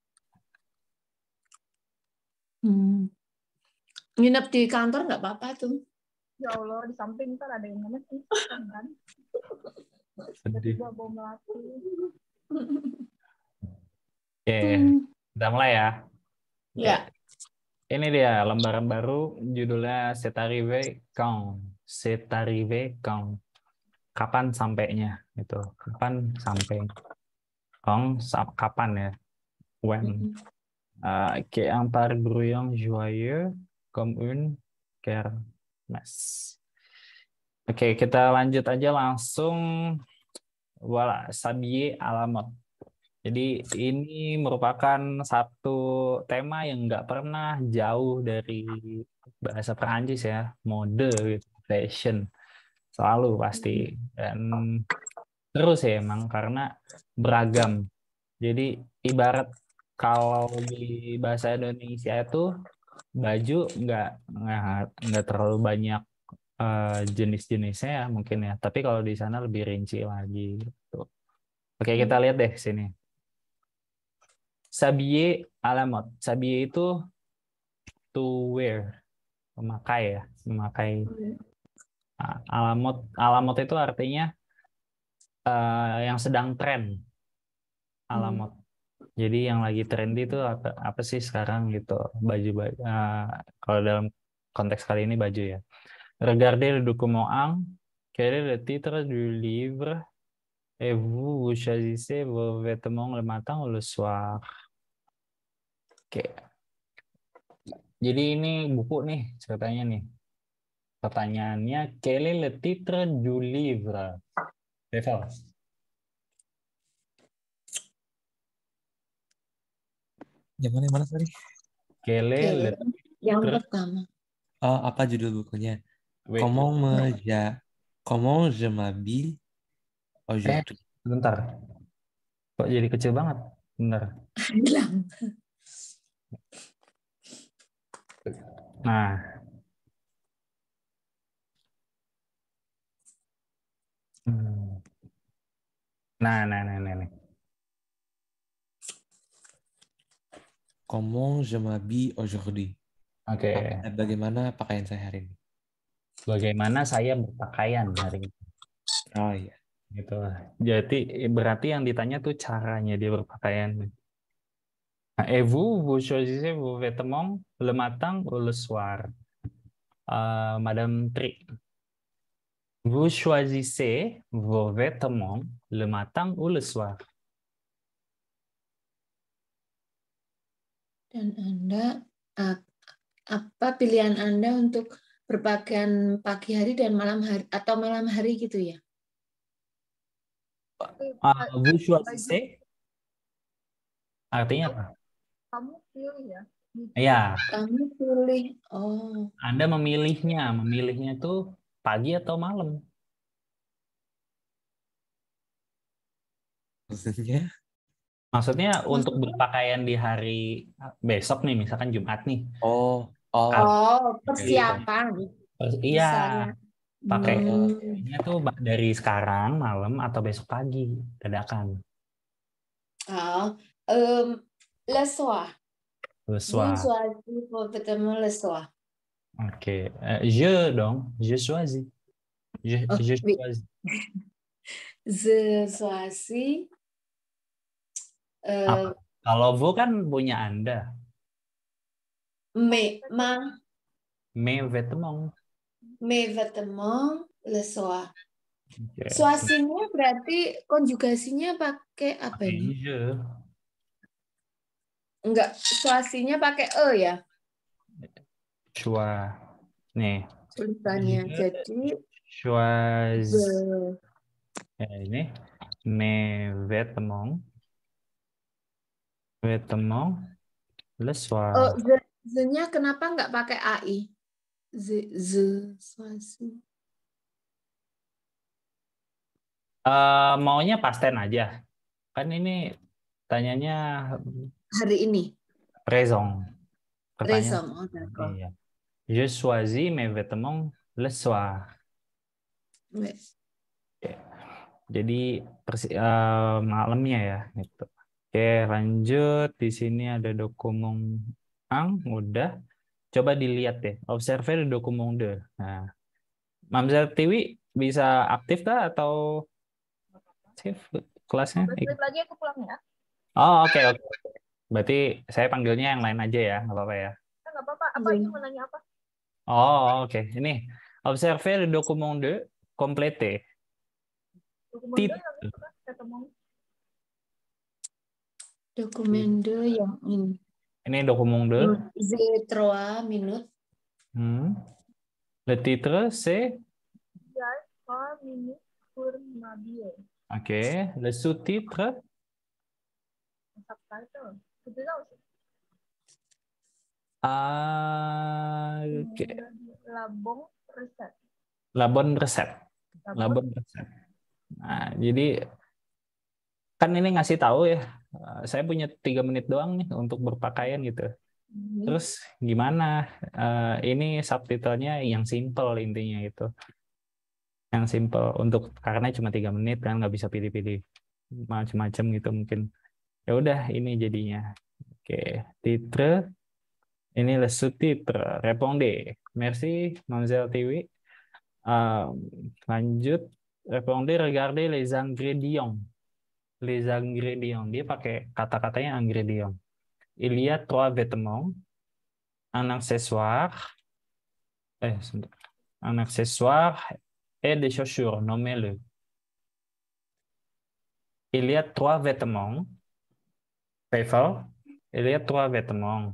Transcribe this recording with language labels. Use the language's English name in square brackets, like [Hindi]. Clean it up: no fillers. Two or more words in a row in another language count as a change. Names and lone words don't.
[Indonesian] Nginep di kantor nggak apa-apa tuh. ya Allah, di samping ntar ada yang ngenes kan. Sedih. Tiba-tiba bau melati. Oke, kita mulai ya. Oke. Ya. Ini dia lembaran baru judulnya [French] C'est arrivé quand. C'est arrivé quand. [Indonesian] Kapan sampainya itu? Kapan sampai? Kapan ya? When. [French] Qui est un par bruyant joyeux comme une kermesse. [Indonesian] Oke, kita lanjut aja langsung. [French] Voilà, s'habiller à la mode. [Indonesian] Jadi ini merupakan satu tema yang nggak pernah jauh dari bahasa Perancis ya, mode, gitu, fashion, selalu pasti. Dan terus ya emang karena beragam. Jadi ibarat kalau di bahasa Indonesia itu baju nggak terlalu banyak jenis-jenisnya ya mungkin ya. Tapi kalau di sana lebih rinci lagi. Gitu. Oke, kita lihat deh sini. [French] S'habiller à la mode. [Indonesian] S'habiller itu [English] to wear, [Indonesian] memakai ya, memakai. [French] À la mode [Indonesian] itu artinya yang sedang tren. [French] À la mode. [Indonesian] Jadi yang lagi trendy itu apa sih sekarang gitu, baju kalau dalam konteks kali ini baju ya. [French] Regardez le document 1, quel est le titre du livre et vous choisissez vos vêtements le matin ou le soir. [Indonesian] Oke. Jadi ini buku nih ceritanya nih. Pertanyaannya, [French] quel est le titre du livre? Devel. [Indonesian] Yang mana sorry? [French] Quel est le [Indonesian] Yang Terus? pertama. Oh, apa judul bukunya? Wait. [French] Comment je m'habille aujourd'hui? [Indonesian] Bentar. Kok jadi kecil banget? Bentar. Hilang. Nah. Nah. [French] Comment je m'habille aujourd'hui? [Indonesian] Oke. Bagaimana pakaian saya hari ini? Bagaimana saya berpakaian hari ini? Oh iya. Gitu. Jadi berarti yang ditanya tuh caranya dia berpakaian. Nah, [French] et vous choisissez vos vêtements le matin ou le soir? Madame Tri, vous choisissez vos vêtements le matin ou le soir? [Indonesian] Dan Anda, apa pilihan Anda untuk berpakaian pagi hari dan malam hari atau malam hari gitu ya? [French] Vous choisissez [Indonesian] artinya apa? Kamu pilih ya. Ya, Kamu pilih. Oh, Anda memilihnya. Memilihnya tuh pagi atau malam? Maksudnya? Maksudnya untuk maksudnya? berpakaian di hari besok nih, misalkan Jumat nih. Oh, Oh, gitu. persiapan. Iya, Misalnya. pakainya tuh dari sekarang malam atau besok pagi, dadakan. [French] Oh, le soir. Le Vous soir. choisissez vos vêtements le soir. Oke, je choisis. Oh, Je oui. choisis. Je choisis. [Indonesian] Apa? Kalau vous kan punya Anda. [French] Mes Mes vêtements. le soir. [Indonesian] Oke. Suasinya berarti konjugasinya pakai apa ini? Je. Enggak, suasinya pakai e ya [French] Choix. Nih. [Indonesian] tulisannya. Jadi [French] Choisis. Ini. Mes vêtements. Vêtements. Le soir. [Indonesian] oh, ze-nya kenapa enggak pakai ai? Suasi. Maunya pasten aja. Kan ini tanyanya Hari ini. présent. Pertanyaan. [French] Raison, oh, d'accord. [Indonesian] Iya. [French] Je choisis mes vêtements le soir. Ouais. [Indonesian] Jadi malamnya ya gitu. Oke, lanjut. Di sini ada dokumen udah. Coba dilihat deh. Observer dokumen 2. Nah, Mamzat Tiwi bisa aktif kah atau aktif kelasnya? 15 menit lagi aku pulang ya. Oh, oke. Berarti saya panggilnya yang lain aja ya, nggak apa-apa ya. Nggak apa-apa. Apa ini mau nanya apa? Oh, oke. Ini observer dokumen 2 complété. Dokumen Tit. yang itu kan ketemu. Dokumen 2 yang ini. Ini dokumen 2. [French] Z3 minutes. Le titre c'est Ya, 3 minutes pour m'habiller. OK. Le sous-titre [Indonesian] Subtitle. Itu tahu sih. OK. [French] La bonne recette. La bonne recette. La bonne recette. [Indonesian] Nah, jadi kan ini ngasih tahu ya. Saya punya 3 menit doang nih untuk berpakaian gitu. Terus gimana? Ini subtitlenya yang simple intinya itu. Yang simple untuk karena cuma 3 menit kan nggak bisa pilih-pilih macam-macam gitu mungkin. Ya udah ini jadinya. Oke, titre. [French] Ini le sous-titre. Répondez. Merci, Mademoiselle Tiwi. [Indonesian] Lanjut. [French] Répondez, regardez les ingrédients. Les ingrédients. [Indonesian] Dia pakai kata-katanya ingrédients. [French] Il y a 3 vêtements. Un accessoire. Un accessoire et des chaussures. Nommez-le. Il y a 3 vêtements. Painful. Il y a 3 vêtements.